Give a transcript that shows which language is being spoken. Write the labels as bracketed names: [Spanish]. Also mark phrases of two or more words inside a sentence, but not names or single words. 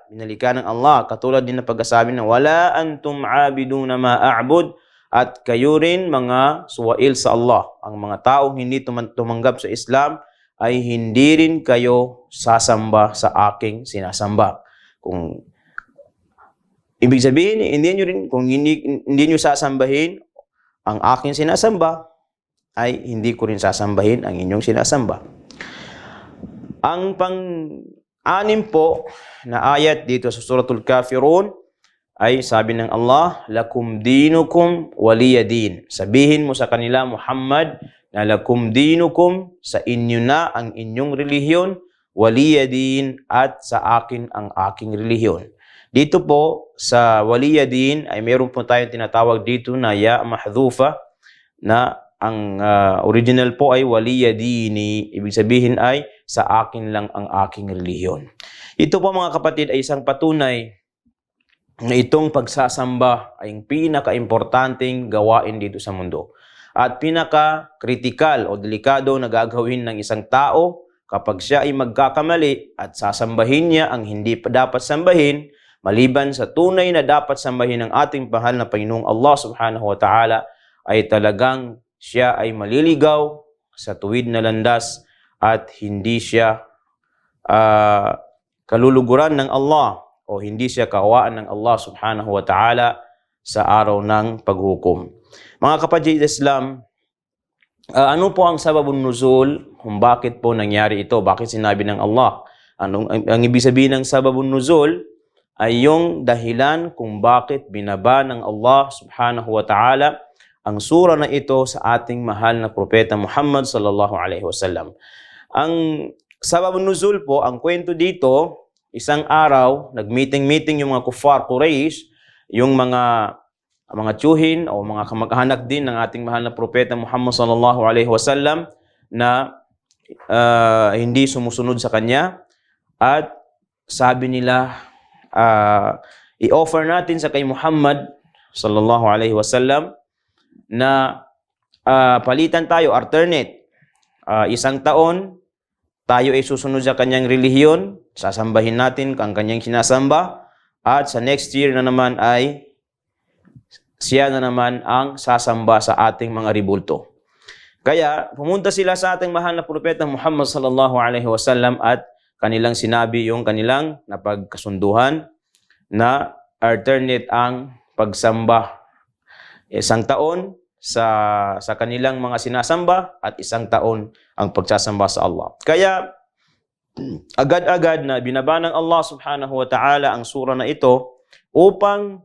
[Filipino] Binalikan ng Allah, katulad din na pagkasabi na [Arabic] ولا أنتم عابدون ما أعبد, [Filipino] at kayo rin mga suwail sa Allah. Ang mga taong hindi tumanggap sa Islam ay hindi rin kayo sasamba sa aking sinasamba. Kung ibig sabihin, kung hindi nyo sasambahin ang aking sinasamba, ay hindi ko rin sasambahin ang inyong sinasamba. Ang pang-anim po na ayat dito sa Suratul Kafirun ay sabi ng Allah, [Arabic] لكم دينكم ولي دين. [Filipino] Sabihin mo sa kanila, Muhammad, na [Arabic] لكم دينكم, [Filipino] sa inyo na ang inyong relihiyon, waliyadin, at sa akin ang aking relihiyon. Dito po sa waliyadin ay meron po tayong tinatawag dito na [Arabic] ياء محذوفة, [Filipino] na ang original po ay waliyadini. Ibig sabihin ay sa akin lang ang aking relihiyon. Ito po mga kapatid ay isang patunay na itong pagsasamba ay ang pinaka-importanting gawain dito sa mundo. At pinaka-kritikal o delikado na gagawin ng isang tao kapag siya ay magkakamali at sasambahin niya ang hindi pa dapat sambahin, maliban sa tunay na dapat sambahin ng ating mahal na Panginoong Allah [Arabic] سبحانه وتعالى, [Filipino] ay talagang siya ay maliligaw sa tuwid na landas at hindi siya kaluluguran ng Allah o hindi siya kaawaan ng Allah [Arabic] سبحانه وتعالى [Filipino] sa araw ng paghukom. Mga kapatid Islam, ano po ang [Arabic] سبب النزول [Filipino] kung bakit po nangyari ito? Bakit sinabi ng Allah? Ang ibig sabihin ng [Arabic] سبب النزول [Filipino] ay yung dahilan kung bakit binaba ng Allah [Arabic] سبحانه وتعالى [Filipino] ang sura na ito sa ating mahal na propeta Muhammad [Arabic] صلى الله عليه وسلم. [Filipino] Ang [Arabic] سبب النزول [Filipino] po, ang kwento dito, isang araw, nag-meeting-meeting yung mga kuffar Quraysh, yung mga tiyuhin o mga kamag-anak din ng ating mahal na propeta Muhammad [Arabic] صلى الله عليه وسلم [Filipino] na hindi sumusunod sa kanya, at sabi nila, i-offer natin sa kay Muhammad [Arabic] صلى الله عليه وسلم [Filipino] na palitan tayo, alternate, isang taon tayo ay susunod sa kanyang relihiyon, sasambahin natin ang kanyang sinasamba, at sa [English] next year [Filipino] na naman ay siya na naman ang sasamba sa ating mga ribulto. Kaya pumunta sila sa ating mahal na propeta Muhammad [Arabic] صلى الله عليه وسلم [Filipino] at kanilang sinabi yung kanilang napagkasunduhan na alternate ang pagsamba. Isang taon sa kanilang mga sinasamba at isang taon ang pagsasamba sa Allah. Kaya agad-agad na binaba ng Allah [Arabic] سبحانه وتعالى [Filipino] ang sura na ito upang